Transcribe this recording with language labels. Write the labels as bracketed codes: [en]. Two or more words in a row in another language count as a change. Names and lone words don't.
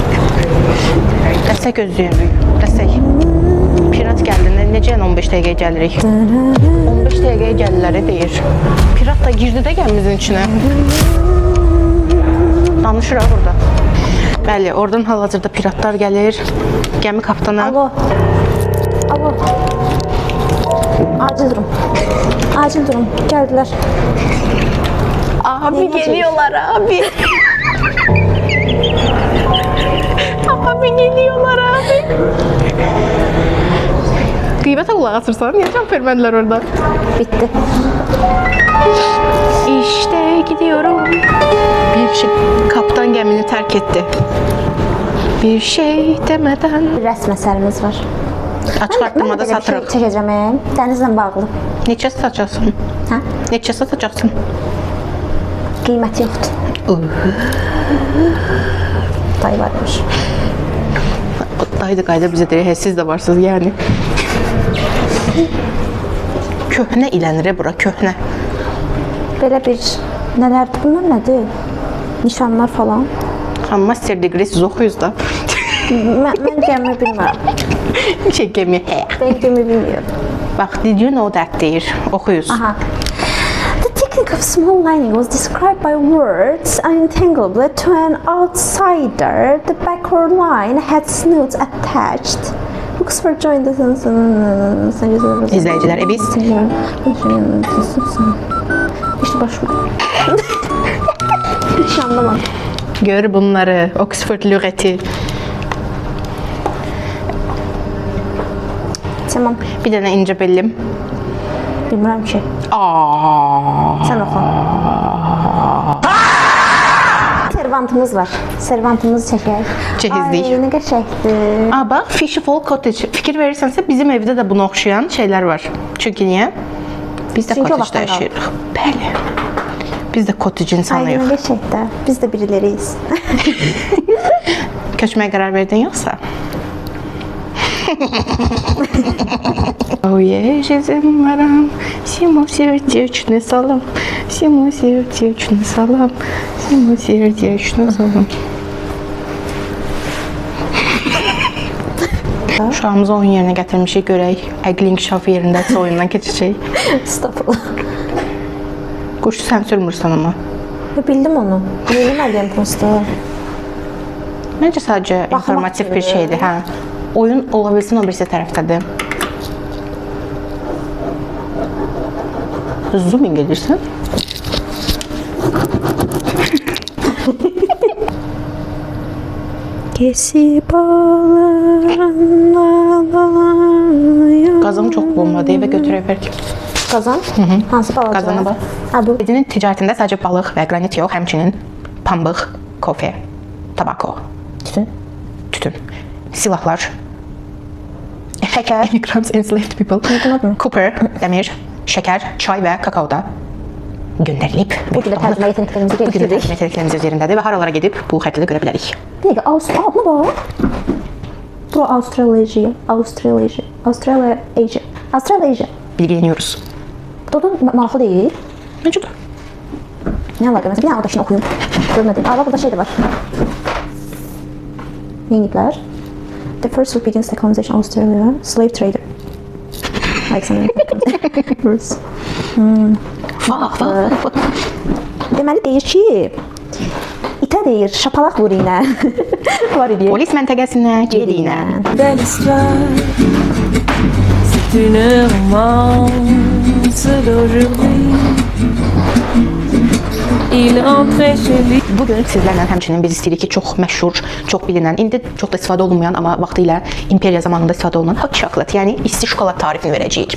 [az] Dəstək gözləyirik. Dəstək. Pirat gəldi. Necə yəni 15 dəqiqəyə gəlirik? 15 dəqiqəyə gəlirlər deyir. Pirat da girdi də gəmimizin içinə. Danışır ha burada. Bəli, oradan hal-hazırda piratlar gəlir. Gəmi kapitanı. [tr] Alo. Alo. Acil durum. Acil durum. Gəldilər. Abi [az] Necə? [tr] geliyorlar abi. Abi geliyorlar abi. Qeybətə qulaq asırsan, niyə cavab vermədilər orada? Bitti. İşte gidiyorum. Bir şey, kapitan gemini terk etti. Bir şey demeden. [az] Rəsm əsərimiz var. Açıq arttırmada satırıq. Çəkəcəm. Dənizlə bağlı. Neçə satacaqsın? Hə? Neçə satacaqsın? Qiyməti yoxdur. Dayı varmış. Dayı da qayda bizə deyir, siz də varsınız yəni. Köhnə ilənir bura, köhnə. Belə bir nələrdir bunlar nədir? Nişanlar falan. Amma [en] master degree [az] siz oxuyuz da. Mən gəmi bilmirəm. [tr] Şey gemi. Ben gəmi bilmiyorum. [az] Bax, [en] did you know that [az] deyir, oxuyuz. Aha. [en] The technique of small lining was described by words unintelligible to an outsider. The backward line had snoods attached. Oxford joined the... [az] İzləyicilər, biz [tr] İşte başım. Hiç anlamadım. [az] gör bunları, Oxford lüğəti. Tamam. Bir dənə incə bellim. Bilmirəm ki. Sen oku. Servantımız var. Servantımızı çəkək. Cehizlik. Ay, nə qəşəngdir. Aa bax, Fisherfall Cottage. Fikir verirsənsə bizim evdə də buna oxşayan şeylər var. Çünki niyə? Biz də Çünki o cottage'da vaxtdan yaşayırıq. Bəli. Biz də cottage Ay, insanıyıq. nə qəşəngdir. Biz də birileriyiz. Köçməyə qərar verdin yoxsa? [en] Oh yeah, [ru] жизнь марам, всему сердечный салам, всему сердечный салам, всему сердечный салам. [az] Uşağımızı oyun yerinə gətirmişik, görək. Əqli inkişafı yerindəsə oyundan keçəcək. Estağfurullah. Quşu sən sürmürsən amma. Bildim onu. Bilmədiyim prosta. Məncə sadəcə informativ bir şeydir, hə. Oyun ola bilsin o birisi tərəfdədir. [en] Zoom in [az] gelirsən. Kesip ağlarım. Qazanı çox olmadı, evə götürək bəlkə. Qazan? Hansı balaca? Qazanı bax. Ha bu. Dənizin ticarətində sadəcə balıq və qranit yox, həmçinin pambıq, kofe, tabako, tütün, silahlar, şəkər, [en] immigrants, enslaved people, copper, [az] dəmir, şəkər, çay və kakao da göndərilib. Bu gün də tərcümə yeteneklərimizi Bu gün də gelişdirdik. tərcümə yeteneklərimiz üzərindədir və haralara gedib bu xəritədə görə bilərik. Bir dəqiqə, Avstraliya bak. Bu Australasia. Australasia. [tr] Bilgileniyoruz. Bu da maraqlı değil. [az] Məncə də. Ne əlaqə? Mesela bir dənə oradakını oxuyum. Görmədim. Aa, bak burada şey de var. Neyinliklər? [en] The first who begins the colonization of Australia, slave trader. Like something. Bruce. [az] Bax. Deməli deyir ki, itə deyir, şapalaq vur iynə. Var idi. Polis məntəqəsinə gediyinə. [fr] Belle histoire, c'est une romance d'aujourd'hui. Il rentrait chez lui. [az] Bugün sizlərlə həmçinin biz istəyirik ki, çox məşhur, çox bilinən, indi çox da istifadə olunmayan, amma vaxtilə imperiya zamanında istifadə olunan [en] hot chocolate, [az] yəni isti şokolad tarifini verəcəyik.